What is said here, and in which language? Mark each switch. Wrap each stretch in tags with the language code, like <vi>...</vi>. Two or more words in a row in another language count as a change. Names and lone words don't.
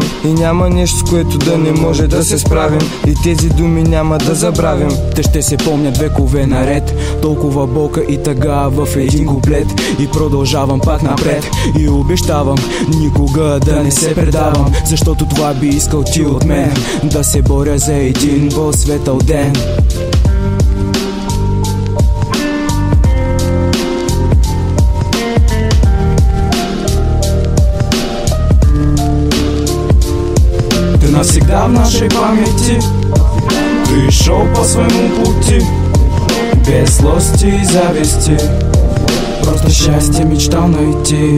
<bg>И няма нещо, с което да не може да се справим. И тези думи няма да забравим. Те ще се помнят векове наред. Толкова болка и тъга в един куплет. И продължавам пак напред. И обещавам никога да не се предавам, защото това би искал ти от мен. Да се боря за един по-светъл ден.</bg> <ru>Ты навсегда в нашей памяти. Ты шел по своему пути, без злости и зависти, просто счастье мечтал найти.</ru>